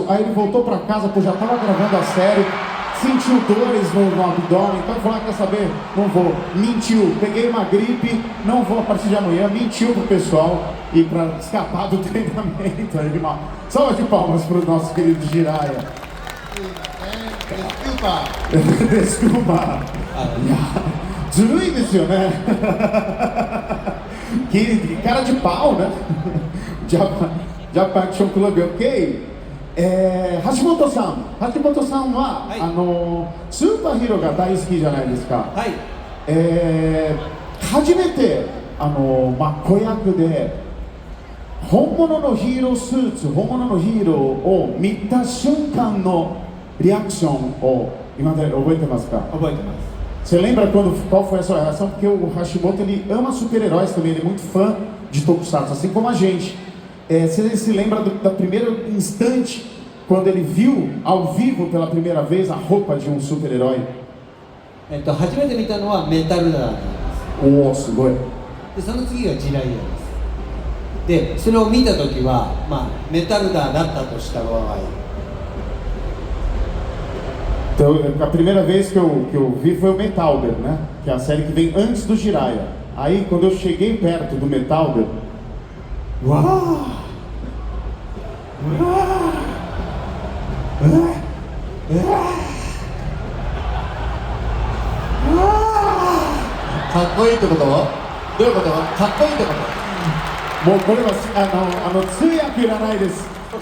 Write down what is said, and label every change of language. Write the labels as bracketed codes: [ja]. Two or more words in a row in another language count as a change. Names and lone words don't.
[pt] Aí ele voltou para casa, porque já estava gravando a série, sentiu dores no abdômen, então ele falou, quer saber, não vou, mentiu, peguei uma gripe, não vou a partir de amanhã, mentiu pro pessoal e para escapar do treinamento. Ele, salva de palmas para o nosso querido Jiraiya. Desculpa. [ja] ずるいですよね。 [pt] cara de pau, né? [ja] Japan Action Club, ok? 橋本さんは、スーパーヒーローが大好きじゃないですか。はい。初めて子役で本物のヒーロースーツ、本物のヒーローを見た瞬間のリアクションを今まで覚えてますか？覚えてます。 [pt] Você lembra qual foi a sua reação? Porque o Hashimoto ele ama super-heróis também, ele é muito fã de Tokusatsu, assim como a gente. Você se lembra do primeiro instante quando ele viu ao vivo pela primeira vez a roupa de um super-herói? [ja] 初めて見たのはメタルダーなんです。おお、すごい。で、その次がジライヤです。で、それを見たときは、メタルダーだったとした場合。 [pt] Então, a primeira vez que eu vi foi o Metalder, né? Que é a série que vem antes do Jiraiya. Aí, quando eu cheguei perto do Metalder, uau! [ja] Kaっこいいってこと？どういうこと？かっこいいってこと？もうこれは通訳いらないです。